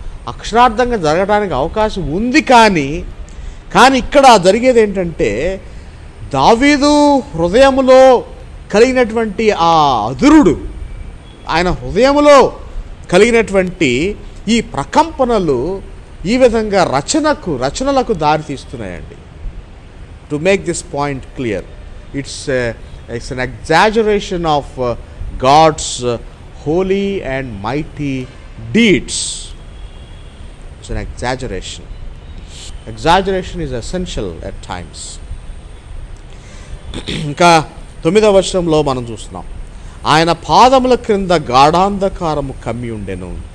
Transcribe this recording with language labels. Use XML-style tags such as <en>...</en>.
<te>అక్షరార్థంగా జరగడానికి అవకాశం ఉంది. కానీ ఇక్కడ జరిగేది ఏంటంటే, దావీదు హృదయములో కలిగినటువంటి ఆ అదురుడు, ఆయన హృదయములో కలిగినటువంటి ఈ ప్రకంపనలు ఈ విధంగా రచనలకు దారితీస్తున్నాయండి.</te> <en>To make this point clear, it's an exaggeration of God's holy and mighty deeds. It's an exaggeration. Exaggeration is essential at times.</en> <te>ఇంకా 9వ వచనంలో మనం చూస్తున్నాం, ఆయన పాదముల క్రింద గాఢాంధకారము కమ్మి ఉండెను.</te>